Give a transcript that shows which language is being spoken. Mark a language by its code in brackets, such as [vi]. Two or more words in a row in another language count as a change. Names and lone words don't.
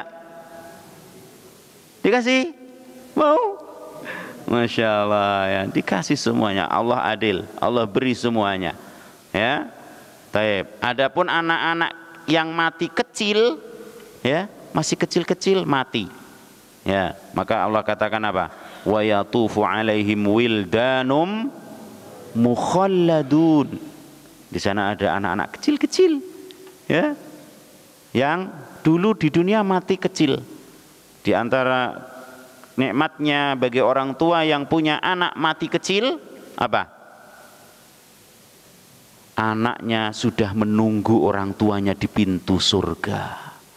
[id] Dikasih? Mau? Masya Allah ya, dikasih semuanya. Allah adil, Allah beri semuanya. Ya, taib. Adapun anak-anak yang mati kecil, ya masih kecil-kecil mati. Ya, maka Allah katakan apa? [ar] ويطوف عليهم ولدان مخلدون. [id] Di sana ada anak-anak kecil-kecil, ya, yang dulu di dunia mati kecil. Di antara nikmatnya bagi orang tua yang punya anak mati kecil apa? Anaknya sudah menunggu orang tuanya di pintu surga.